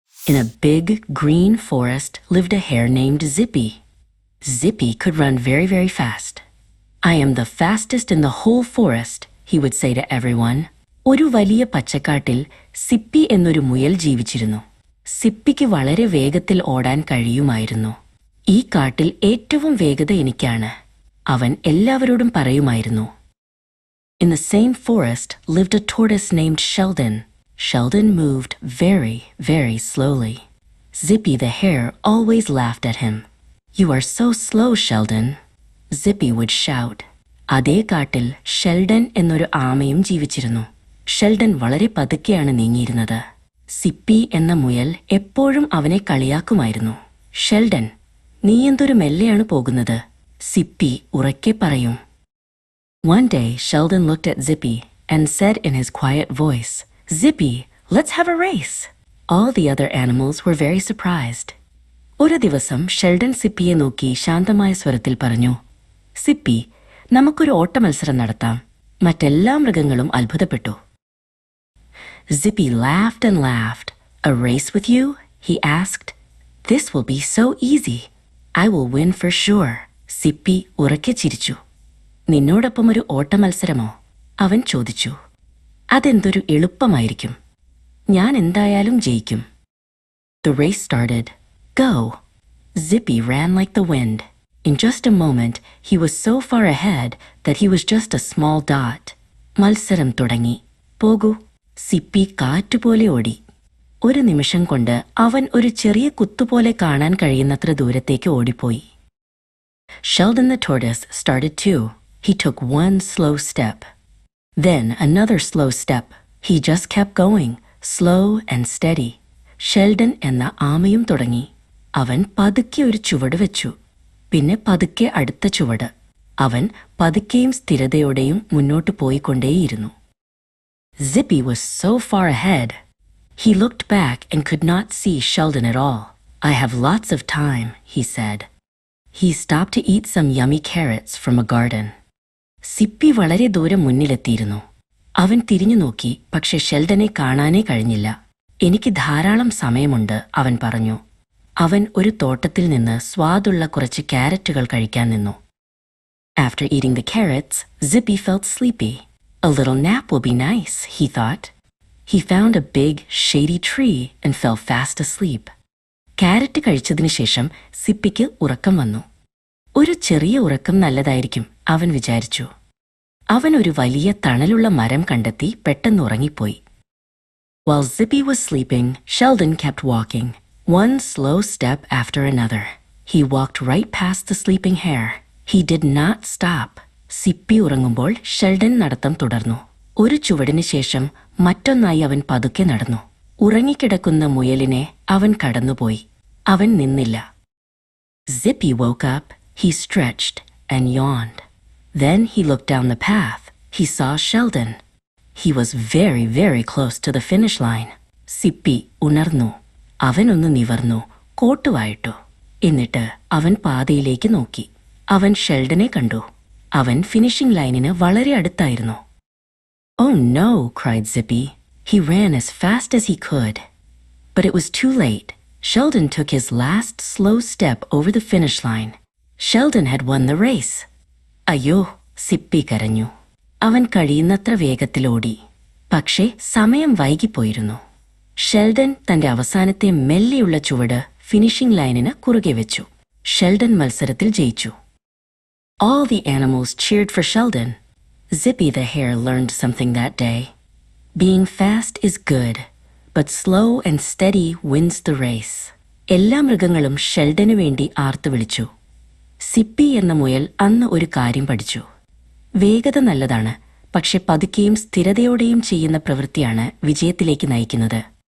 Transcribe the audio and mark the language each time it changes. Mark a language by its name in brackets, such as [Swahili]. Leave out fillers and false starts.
[English] In a big, green forest lived a hare named Zippy. Zippy could run very, very fast. I am the fastest in the whole forest, he would say to everyone. [Malayalam] ഒരു വലിയ പച്ചക്കാട്ടിൽ Sippy എന്നൊരു മുയൽ ജീവിച്ചിരുന്നു. സിപ്പിക്ക് വളരെ വേഗത്തിൽ ഓടാൻ കഴിയുമായിരുന്നു. ഈ കാട്ടിൽ ഏറ്റവും വേഗത എനിക്കാണ്, അവൻ എല്ലാവരോടും പറയുമായിരുന്നു. [English] In the same forest lived a tortoise named Sheldon. Sheldon moved very, very slowly. Zippy the hare always laughed at him. "You are so slow, Sheldon," Zippy would shout. [Malayalam] അതേ കാട്ടിൽ ഷെൽഡൻ എന്നൊരു ആമയും ജീവിച്ചിരുന്നു. ഷെൽഡൻ വളരെ പതുക്കെയാണ് നീങ്ങിയിരുന്നത്. Sippy എന്ന മുയൽ എപ്പോഴും അവനെ കളിയാക്കുമായിരുന്നു. "ഷെൽഡൻ, നീ എന്തൊരു മെല്ലെയാണ് പോകുന്നത്," സിപ്പി ഉറക്കെ പറയും. [English] One day, Sheldon looked at Zippy and said in his quiet voice, "Zippy, let's have a race." All the other animals were very surprised. [Malayalam] ഒരു ദിവസം ഷെൽഡൻ സിപ്പിയെ നോക്കി ശാന്തമായ സ്വരത്തിൽ പറഞ്ഞു, "സിപ്പി, നമുക്കൊരു ഓട്ടമത്സരം നടത്താം." മറ്റെല്ലാ മൃഗങ്ങളും അത്ഭുതപ്പെട്ടു. [English] Zippy laughed and laughed. "A race with you?" he asked. "This will be so easy. I will win for sure." [Malayalam] Sippy ഉറക്കെ ചിരിച്ചു. "നിന്നോടൊപ്പം ഒരു ഓട്ടമത്സരമോ?" അവൻ ചോദിച്ചു. "അതെന്തൊരു എളുപ്പമായിരിക്കും. ഞാൻ എന്തായാലും ജയിക്കും." [English] The race started. Go! Zippy ran like the wind. In just a moment, he was so far ahead that he was just a small dot. [Malayalam] മത്സരം തുടങ്ങി. "പോകൂ." സിപ്പി കാറ്റുപോലെ ഓടി. ഒരു നിമിഷം കൊണ്ട് അവൻ ഒരു ചെറിയ കുത്തുപോലെ കാണാൻ കഴിയുന്നത്ര ദൂരത്തേക്ക് ഓടിപ്പോയി. [English] Sheldon the tortoise started too. He took one slow step. Then another slow step. He just kept going, slow and steady. [Malayalam] Sheldon എന്ന ആമയും തുടങ്ങി. അവൻ പതുക്കെ ഒരു ചുവട് വെച്ചു. പിന്നെ പതുക്കെ അടുത്ത ചുവട്. അവൻ പതുക്കെയും സ്ഥിരതയോടെയും മുന്നോട്ട് പോയിക്കൊണ്ടേയിരുന്നു. [English] Zippy was so far ahead. He looked back and could not see Sheldon at all. "I have lots of time," he said. He stopped to eat some yummy carrots from a garden. [Malayalam] Sippy വളരെ ദൂരം മുന്നിലെത്തിയിരുന്നു. അവൻ തിരിഞ്ഞു നോക്കി, പക്ഷെ ഷെൽഡനെ കാണാനേ കഴിഞ്ഞില്ല. "എനിക്ക് ധാരാളം സമയമുണ്ട്," അവൻ പറഞ്ഞു. അവൻ ഒരു തോട്ടത്തിൽ നിന്ന് സ്വാദുള്ള കുറച്ച് ക്യാരറ്റുകൾ കഴിക്കാൻ നിന്നു. [English] After eating the carrots, Zippy felt sleepy. "A little nap will be nice," he thought. He found a big, shady tree and fell fast asleep. [Malayalam] Carrot കഴിച്ചതിന് ശേഷം സിപ്പിക്ക് ഉറക്കം വന്നു. ഒരു ചെറിയ ഉറക്കം നല്ലതായിരിക്കും, അവൻ വിചാരിച്ചു. അവൻ ഒരു വലിയ തണലുള്ള മരം കണ്ടെത്തി പെട്ടെന്ന് ഉറങ്ങിപ്പോയി. [English] While Zippy was sleeping, Sheldon kept walking, one slow step after another. He walked right past the sleeping hare. He did not stop. [Malayalam] Sippy ഉറങ്ങുമ്പോൾ ഷെൽഡൻ നടത്തം തുടർന്നു. ഒരു ചുവടിന് ശേഷം മറ്റൊന്നായി അവൻ പതുക്കെ നടന്നു. ഉറങ്ങിക്കിടക്കുന്ന മുയലിനെ അവൻ കടന്നുപോയി. അവൻ നിന്നില്ല. [English] Zippy woke up. He stretched and yawned. Then he looked down the path. He saw Sheldon. He was very, very close to the finish line. [Malayalam] Sippy ഉണർന്നു. അവനൊന്ന് നിവർന്നു, കോട്ടുവായിട്ടു. എന്നിട്ട് അവൻ പാതയിലേക്ക് നോക്കി. അവൻ ഷെൽഡനെ കണ്ടു. അവൻ ഫിനിഷിംഗ് ലൈനിന് വളരെ അടുത്തായിരുന്നു. [English] "Oh no!" cried Zippy. He ran as fast as he could. But it was too late. Sheldon took his last slow step over the finish line. Sheldon had won the race. [Malayalam] "അയ്യോ!" Sippy കരഞ്ഞു. അവൻ കഴിയുന്നത്ര വേഗത്തിലോടി. പക്ഷേ സമയം വൈകിപ്പോയിരുന്നു. Sheldon തന്റെ അവസാനത്തെ മെല്ലെയുള്ള ചുവട് finishing ലൈനിന് കുറുകെ വെച്ചു. ഷെൽഡൻ മത്സരത്തിൽ ജയിച്ചു. [English] All the animals cheered for Sheldon. Zippy the hare learned something that day. Being fast is good, but slow and steady wins the race. [Malayalam] എല്ലാ മൃഗങ്ങളും ഷെൽഡനു വേണ്ടി ആർത്തു വിളിച്ചു. സിപ്പി എന്ന മുയൽ അന്ന് ഒരു കാര്യം പഠിച്ചു. വേഗത നല്ലതാണ്, പക്ഷെ പതുക്കെയും സ്ഥിരതയോടെയും ചെയ്യുന്ന പ്രവൃത്തിയാണ് വിജയത്തിലേക്ക് നയിക്കുന്നത്.